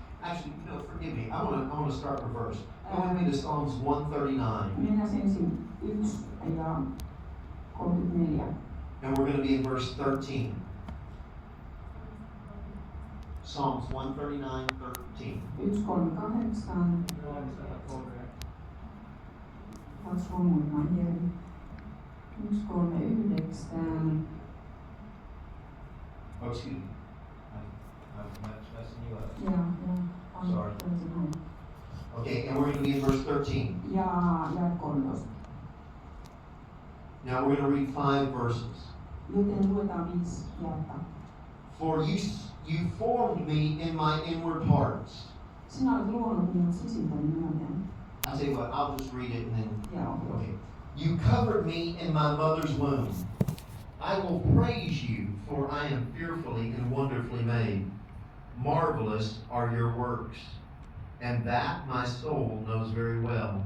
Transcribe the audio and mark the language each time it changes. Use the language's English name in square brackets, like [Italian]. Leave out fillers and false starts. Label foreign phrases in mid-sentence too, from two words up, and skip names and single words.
[English] Actually, forgive me. I want to start reverse. Go with me to Psalms 139. [Finnish] Mennään ensin 1 ja 34. [English] And we're going to be in verse 13. Psalms 139:13. 138. What's wrong with my hearing? 139. Oh, excuse me. I'm messing you up. Yeah. Sorry. Okay, and we're going to be in verse 13. [Finnish] Ja 13. [English] Now we're going to read 5 verses. [Finnish] Joten luetaan 5 jaetta. [English] For you formed me in my inward parts. [Finnish] Sinä olet luonut minut sisimpäni myöten. [English] I'll tell you what, I'll just read it and then. [Finnish] Joo. [English] Okay. You covered me in my mother's womb. I will praise you, for I am fearfully and wonderfully made. Marvelous are your works, and that my soul knows very well.